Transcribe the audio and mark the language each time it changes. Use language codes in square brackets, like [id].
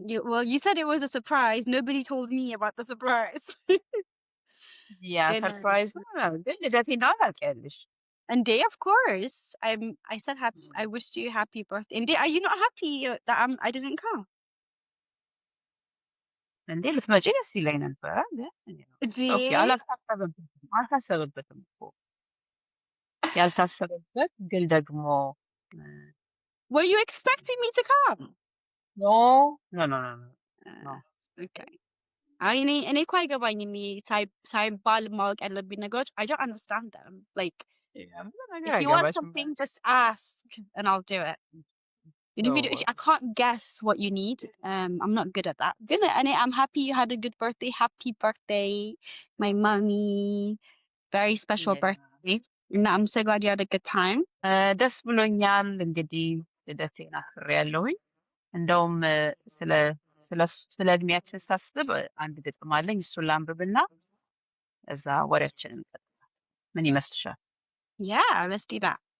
[en] Well, you said it was a surprise. Nobody told me about the surprise. [am] ያ ግን ሰርፕራይዝ ነው ግን ልደቴ እንደሆነ ታውቂያለሽ [en] and day, of course. I said happy. I wished you happy birthday. And day, are you not happy that I didn't come? [am] እንዴ ልትመጪ ደስ ይለኝ ነበረ ግን ኦኬ [en] Day? [am] አልታሰበበትም እኮ ያልታሰበበት ግን ደግሞ [en] Were you expecting me to come? ኖ ኖ ኖ ኖ ኖ Okay. [am] እኔ እኮ አይገባኝም ይሄ ሳይባል ማወቅ ያለብኝ ነገሮች [en] I don't understand them. Like [am] ብዙ ነገር [en] if you want [am] አይገባሽም [en] something, just ask and I'll do it. And if you do, I can't guess what you need. I'm not good at that. Good. And I'm happy you had a good birthday. Happy birthday, my mommy. Very special birthday. And I'm so glad you had a good time. [am] ደስ ብሎኛል እንግዲህ ልደቴን አክብሬያለሁኝ እንደውም ስለ ስለ እድሜያችን ሳስብ አንድ ግጥም አለኝ እሱን ላንብብና እዛ ወሬያችንን እንቀጥላለን ምን ይመስልሻል [en] Yeah, let's do that.